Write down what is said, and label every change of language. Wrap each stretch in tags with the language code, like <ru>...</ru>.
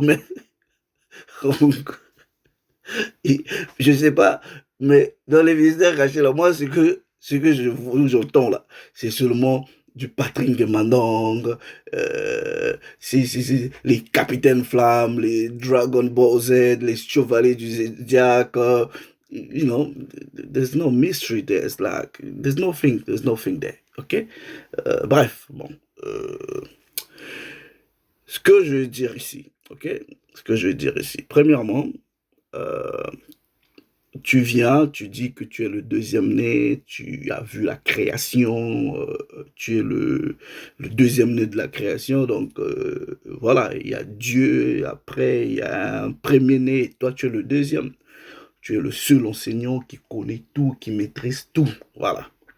<fr>Mais, je sais pas, mais dans les mystères cachés, là, moi, ce que j'entends, là, c'est seulement du Patrick Mandong, les Capitaines Flammes, les Dragon Ball Z, les Chevaliers du Zodiac,</fr> <en>there's no mystery there. It's like, there's nothing there, ok?</en> <fr>Bref, bon. Euh, Ce que je veux dire ici, ok? Ce que je veux dire ici, premièrement, euh, tu viens, tu dis que tu es le deuxième né, tu as vu la création, tu es le deuxième né de la création, donc voilà, il y a Dieu, et après il y a un premier né, toi tu es le deuxième, tu es le seul enseignant qui connaît tout, qui maîtrise tout, voilà.</fr>